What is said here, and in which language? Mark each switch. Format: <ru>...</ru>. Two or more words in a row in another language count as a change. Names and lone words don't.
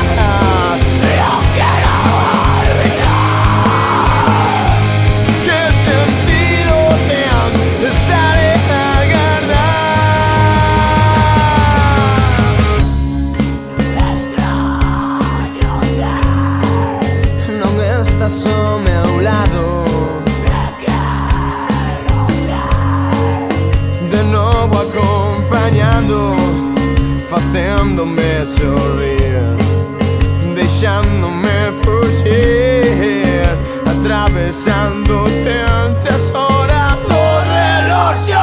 <es>Yo quiero olvidar. ¿Qué sentido tiene estar en la guerra?</es> <gl>No estás a meu lado, de novo acompañando, facéndome sorrir, deixándome fugir, atravesándote entre as horas do relógio.</gl>